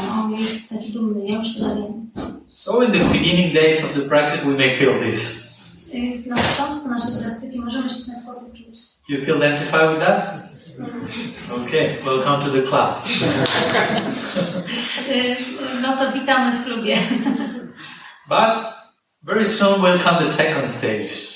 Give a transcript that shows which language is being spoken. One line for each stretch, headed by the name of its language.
Polish: On jest taki dumny, ja już tyle wiem.
English: So in the beginning days of the practice we may feel this.
Polish: Na początku naszej praktyki możemy się w ten sposób czuć.
English: You feel identified with that? Okay, welcome to the club.
Polish: No to witamy w klubie.
English: But very soon will come the second stage.